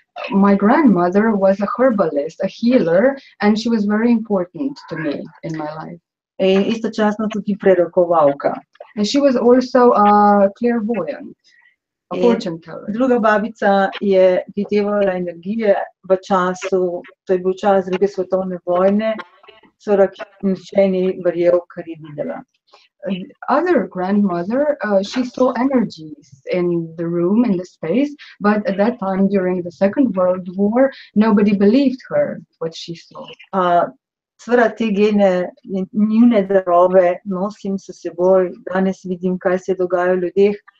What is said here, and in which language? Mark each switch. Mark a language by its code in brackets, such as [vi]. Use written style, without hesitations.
[en] My grandmother was a herbalist, a healer, and she was very important to me in my life. [sl] In istočasno tudi prerokovalka. [en] And she was also a clairvoyant. [sl] Druga babica je videvala energije v času, to je bil čas druge svetovne vojne, nihče ni verjel, kar je videla. [en] Other grandmother, she saw energies in the room, in the space, but at that time during the Second World War, nobody believed her what she saw. [sl] Seveda te gene, njune darove nosim s seboj, danes vidim, kaj se dogaja v ljudeh.